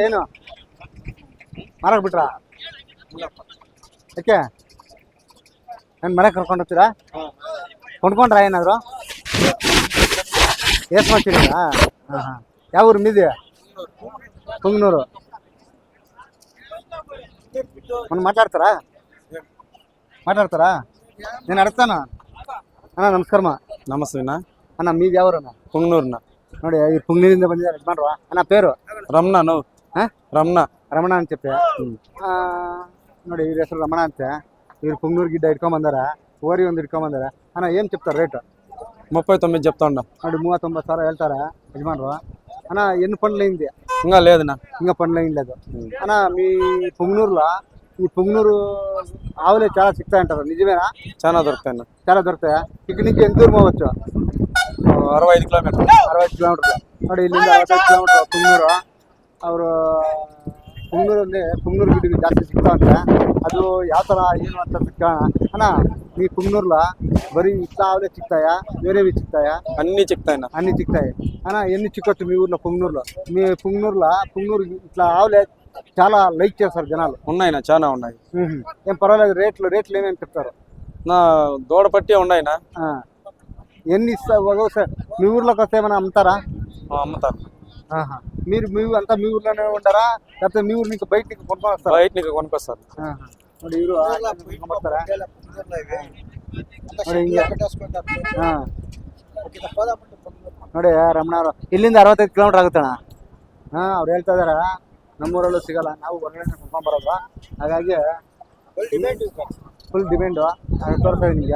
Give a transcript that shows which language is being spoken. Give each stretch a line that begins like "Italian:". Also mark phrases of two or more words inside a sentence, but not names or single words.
Kannada: ಏನು ಮರ ಬಿಟ್ರ? ಯಾಕೆ ಏನ್ ಮನೆ ಕರ್ಕೊಂಡು ಹೋಗ್ತೀರಾ? ಕೊಂಡ್ಕೊಂಡ್ರ ಏನಾದ್ರು? ಎಷ್ಟು ಮಾಡ್ತೀರಾ? ಯಾವ ಊರು ಮೀದಿ? ಪುಂಗ್ನೂರು. ಒಂದು ಮಾತಾಡ್ತಾರಾ? ಮಾತಾಡ್ತಾರಾ?
Telugu: నేను అడుగుతాను అన్న నమస్కారమా.
Kannada: ನಮಸ್ತೆ
Telugu: అన్న మీది ఎవరన్నా?
Kannada: ಪುಂಗ್ನೂರ್ನ ನೋಡಿ ಈ ಪುಂಗ್ನೂರಿಂದ ಬಂದಿದ್ದಾರೆ ಯಜಮಾನ್ರು. ಅಣ್ಣ పేరు ರಮಣ ನಾವು ರಮಣ ರಮಣ ಅಂತ చెప్పి ನೋಡಿ ಇವ್ರ ಹೆಸರು ರಮಣ ಅಂತ. ಇವ್ರು ಪುಂಗ್ನೂರು ಗಿಡ್ಡ ಇಟ್ಕೊಂಡ್ ಬಂದಾರ, ಓರಿ ಒಂದು ಇಟ್ಕೊಂಡ್ ಬಂದಾರ. ಅಣ್ಣ ಏನ್ చెప్తారు ರೇಟ್?
Telugu: 39 చెప్తాండ.
Kannada: ನೋಡಿ 39,000 ಹೇಳ್ತಾರ
Telugu: యజమాన్రు. అన్న ఎన్ని పండ్లు అయింది? ఇంకా లేదన్నా, ఇంకా పండ్లు అయింది లేదు. అన్న మీ పుంగనూరులో ఈ పుంగనూరు ఆవులే చాలా సిక్తాయంటారు, నిజమేనా? చాలా దొరుకుతాయి. చాలా దొరుకుతాయా? ఇక్కడ నుంచి ఎంత దూరం పోవచ్చు?
Kannada: 65 ಕಿಲೋಮೀಟರ್. 65 ಕಿಲೋಮೀಟರ್. ನೋಡಿ ಇಲ್ಲಿಂದ 65 ಕಿಲೋಮೀಟರ್ ಪುಂಗನೂರು. ಅವರು ಪುಂಗನೂರಲ್ಲಿ ಪುಂಗನೂರು ಗಿಡ ಜಾಸ್ತಿ ಸಿಗ್ತಾವಂತೆ. ಅದು ಯಾವ ಥರ ಏನು ಅಂತ ಕೇಳೋಣ.
Telugu: ಅಣ್ಣ మీ పుంగనూరులో బరీ ఇట్లా ఆవులే చిక్తాయా, వేరేవి చిక్తాయా? అన్ని చిక్తాయి. అన్ని చిక్తాయి. అన్న ఎన్ని చిక్కొచ్చు మీ ఊర్లో పుంగనూరులో? మీ పుంగనూరులో పుంగనూరు ఇట్లా ఆవులే చాలా లైక్ చేస్తారు జనాలు. ఉన్నాయినా, చాలా ఉన్నాయి. ఏం పర్వాలేదు. రేట్లు ఏమేమి చెప్తారు? నా దూడ పట్టి ఉన్నాయినా. ఎన్ని ఇస్తారు? మీ ఊర్లోకి వస్తే ఏమైనా అమ్ముతారా? అమ్ముతారు. మీరు అంతా మీ ఊర్లోనే ఉంటారా, లేకపోతే మీ ఊరు నుంచి బయట నుంచి కొనుక్కొని వస్తారా? బయట నుంచి కొనుక్కొస్తారు.
Kannada: ನೋಡಿ ಇವರು ಬರ್ತಾರೆ ನೋಡಿ ರಮಣವ್ರು. ಇಲ್ಲಿಂದ 65 ಕಿಲೋಮೀಟರ್ ಆಗುತ್ತಣ್ಣ. ಅವ್ರು ಹೇಳ್ತಾ ಇದಾರ ನಮ್ಮೂರಲ್ಲೂ ಸಿಗಲ್ಲ, ನಾವು ಹೊರಗಡೆ ಕರ್ಕೊಂಡ್ ಬರೋದು. ಹಾಗಾಗಿ ಫುಲ್ ಡಿಮ್ಯಾಂಡು ತೋರಿಸ್ತಾ ಇದ್ದೀನಿ ನಿಮಗೆ.